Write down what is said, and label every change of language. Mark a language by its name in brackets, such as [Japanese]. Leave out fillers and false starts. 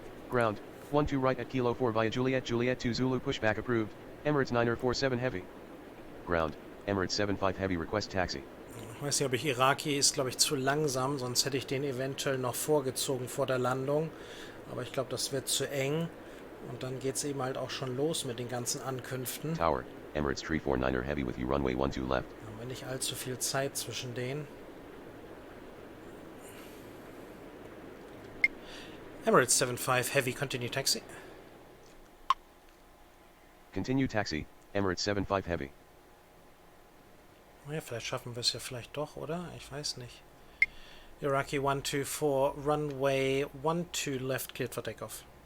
[English] Ground, 12 right at Kilo 4 via Juliet, Juliet 2 Zulu pushback approved, Emirates 947 heavy. Ground, Emirates 75 heavy request taxi. [German] Ich weiß nicht, ob ich Iraki ist, glaube ich, zu langsam, sonst hätte ich den eventuell noch vorgezogen vor der Landung. Aber ich glaube, das wird zu eng. Und dann geht es eben halt auch schon los mit den ganzen Ankünften. [English] Tower, Emirates 349er heavy with you runway 12 left. [German] Haben wir nicht allzu viel Zeit zwischen denen. [English] Emirates 75 heavy, continue taxi. Continue taxi, Emirates 75 heavy. [German] Ja, vielleicht schaffen wir es ja vielleicht doch, oder? Ich weiß nicht. [English] Iraqi 124, runway 12 left, cleared for takeoff.